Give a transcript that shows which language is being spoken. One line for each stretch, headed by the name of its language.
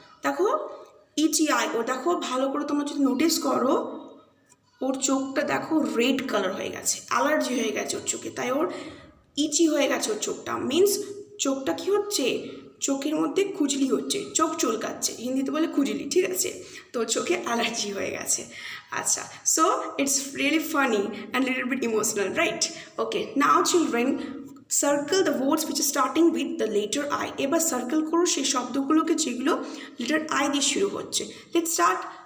Bangla: দেখো itchy I, ও দেখো ভালো করে তোমরা যদি নোটিস করো, ওর চোখটা দেখো রেড কালার হয়ে গেছে, অ্যালার্জি হয়ে গেছে ওর চোখে, তাই ওর ইচি হয়ে গেছে ওর চোখটা। মিন্স চোখটা কি হচ্ছে? চোখের মধ্যে খুজলি হচ্ছে, চোখ চুলকাচ্ছে, হিন্দিতে বলে খুজলি, ঠিক আছে? তো চোখে অ্যালার্জি হয়ে গেছে। আচ্ছা,
English: So it's really funny and little bit emotional, right? Okay, now children circle the words which is starting with the letter I.
Bangla: এবার সার্কেল করো সেই শব্দগুলোকে যেগুলো লেটার আই দিয়ে শুরু হচ্ছে।
English: let's start